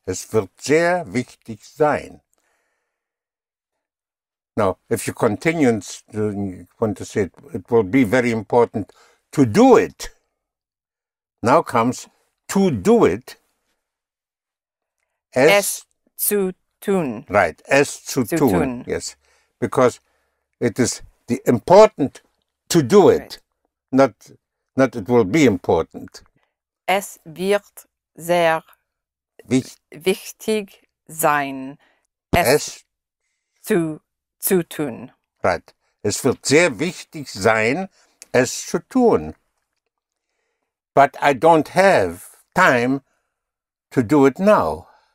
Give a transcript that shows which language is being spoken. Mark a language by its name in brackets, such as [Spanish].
[German] Es wird sehr wichtig sein. [English] Now, if you continue and you want to say it will be very important to do it. Now comes to do it. [German] Es zu tun. Right. Es zu Zu tun. tun. [English] Yes. Because it is the important to do it. Right. Not it will be important. [German] Es wird sehr wichtig sein, es zu tun. [English] Right. [German] Es wird sehr wichtig sein, es zu tun. [English] But I don't have time to do it now.